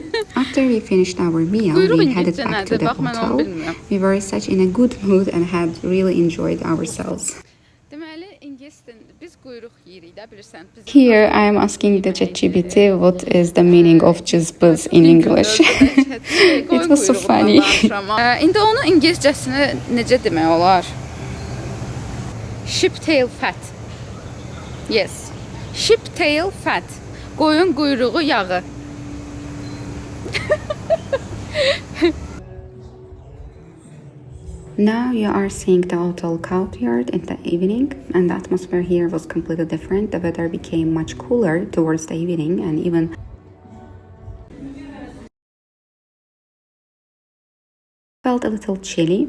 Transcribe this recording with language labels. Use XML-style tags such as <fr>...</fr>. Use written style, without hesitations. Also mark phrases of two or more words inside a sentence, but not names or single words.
<en>After we finished our meal, we headed back to the hotel. We were such in a good mood and had really enjoyed ourselves. Here I am asking the ChatGPT what is the meaning of cızbız in English. It was so funny.</en> <az>İndi onu İngiliscəsini necə demək olar?</az> <en>Sheep tail fat. Yes. Sheep tail fat.</en> <az>Qoyun quyruğu yağı.</az> <en>Now you are seeing the hotel courtyard in the evening, and the atmosphere here was completely different. The weather became much cooler towards the evening, and even felt a little chilly.</en>